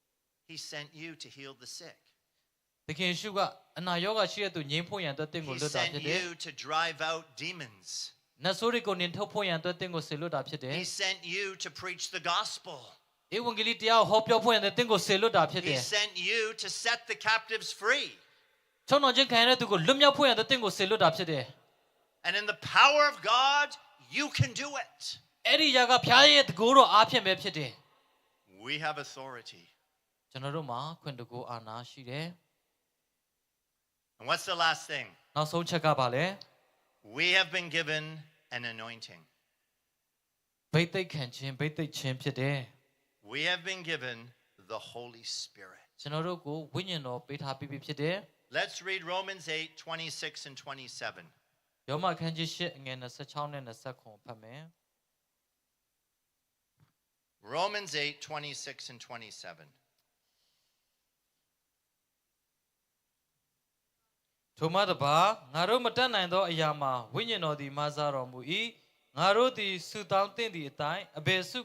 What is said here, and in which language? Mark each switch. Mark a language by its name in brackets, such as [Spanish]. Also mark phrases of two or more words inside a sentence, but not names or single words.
[English] He sent you to heal the sick. [Burmese] သခင်ယေရှုကအနာရောဂါရှိတဲ့သူငြိမ်းဖို့ရန်အတွက်တင့်ကို [English] He [Burmese] လွတ်တာ [English] sent [Burmese] ဖြစ်တယ် [English] you to drive out demons. [Burmese] နတ်ဆိုးတွေကိုနင်ထုတ်ဖို့ရန်အတွက်တင့်ကိုစေလွတ်တာဖြစ်တယ် [English] He sent you to preach the gospel. [Burmese] ဧဝံဂေလိတရားကိုဟောပြောဖို့ရန်အတွက်တင့်ကိုစေလွတ်တာဖြစ်တ [English] He [Burmese] ယ် [English] sent you to set the captives free. [Burmese] ချုံတော်ချင်းခံရတဲ့သူကိုလွတ်မြောက်ဖို့ရန်အတွက်တင့်ကိုစေလွတ်တာဖြစ်တယ် [English] And in the power of God, you can do it. [Burmese] အဲ့ဒီຢာကဖျားရဲ့တကိုးတော်အားဖြင့်ပဲဖြစ်တယ် [English] We have authority. [Burmese] ကျွန်တော်တို့မှာခွင့်တကူအာဏာရှိတယ် [English] And what's the last thing? [Burmese] နောက်ဆုံးချက်ကပါလဲ [English] We have been given an anointing. [Burmese] ဗိသိက်ခံခြင်းဗိသိက်ခြင်းဖြစ်တယ် [English] We have been given the Holy Spirit. [Burmese] ကျွန်တော်တို့ကိုဝိညာဉ်တော်ပေးထားပြီးဖြစ်တယ် [English] Let's read Romans 8:26 and 27. [Burmese] ယောမခန်းကြီး8အငယ်26နဲ့29ဖတ်မယ် [English] Romans 8:26 and 27. [Burmese] ထိုမှတပါငါတို့မတတ်နိုင်သောအရာမှာဝိညာဉ်တော်သည်မဆာတော်မူ၏ငါတို့သည်ဆုတောင်းသင့်သည့်အတိုင်းအဘယ်ဆု